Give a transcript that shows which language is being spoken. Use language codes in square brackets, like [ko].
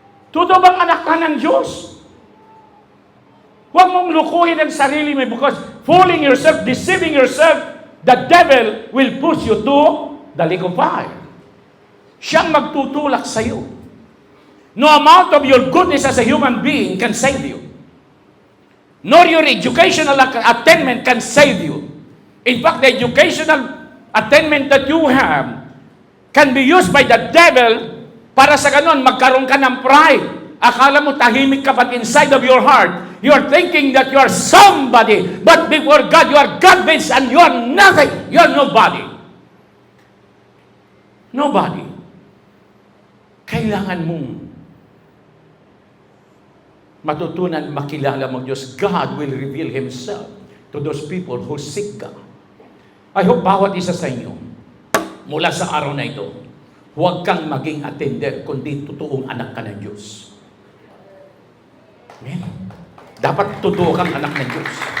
[tl] Totoo bang anak ka ng Diyos? Huwag mong lukuhin ang sarili mo [en] because fooling yourself, deceiving yourself, the devil will push you to the lake of fire. [tl] Siyang magtutulak sa iyo. [en] No amount of your goodness as a human being can save you. Nor your educational attainment can save you. In fact, the educational attainment that you have can be used by the devil [tl] para sa ganon, magkaroon ka ng [en] pride. [tl] Akala mo tahimik ka, [en] but inside of your heart, you are thinking that you are somebody. But before God, you are garbage and you are nothing. You are nobody. Nobody. [tl] Kailangan mong matutunan, makilala mo Diyos. [en] God will reveal Himself to those people who seek God. I hope [tl] bawat isa sa inyo, mula sa araw na ito, huwag kang maging attender, kundi totoong anak ka ng Diyos. Amen. Dapat totoo kang anak ng Diyos.